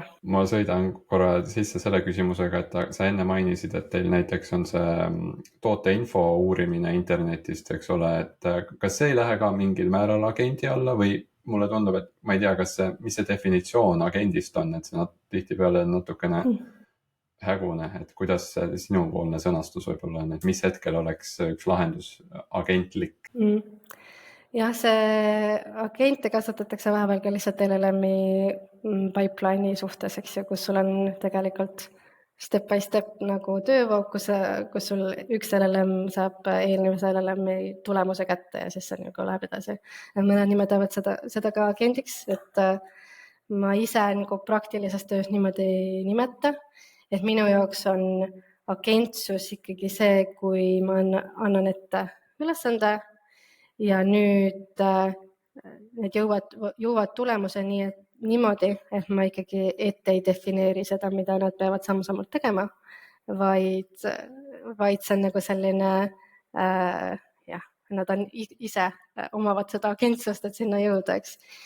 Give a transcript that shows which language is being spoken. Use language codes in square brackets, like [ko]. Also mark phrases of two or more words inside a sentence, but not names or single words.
[et] Ma sõidan korra sisse selle küsimusega, et sa enne mainisid, et teil näiteks on see tooteinfo uurimine internetist, eks ole, et kas see ei lähe ka mingil määral agendi alla või mulle tundub, et ma ei tea, mis see definitsioon agendist on, et see tihtipeale natukene hägune, et kuidas sinupoolne sõnastus võib-olla on, et mis hetkel oleks üks lahendus agentlik? Jah, see agente kasutatakse vahepeal ka lihtsalt LLM-i pipeline'i suhtes, eks ju, kus sul on tegelikult [en] step by step [et] nagu töövoog, kus sul üks LLM saab eelnevuse LLM-i tulemuse kätte ja siis see nagu läheb edasi. Mõned nimetavad seda ka agendiks, et ma ise nagu praktilises töös niimoodi ei nimeta, et minu jaoks on agentsus ikkagi see, kui ma annan ette ülesande ja nüüd need jõuavad tulemuseni niimoodi, et ma ikkagi ette ei defineeri seda, mida nad peavad samm-sammult tegema, vaid see on nagu selline, nad on ise omavad seda agentsust, et sinna jõuda, eks.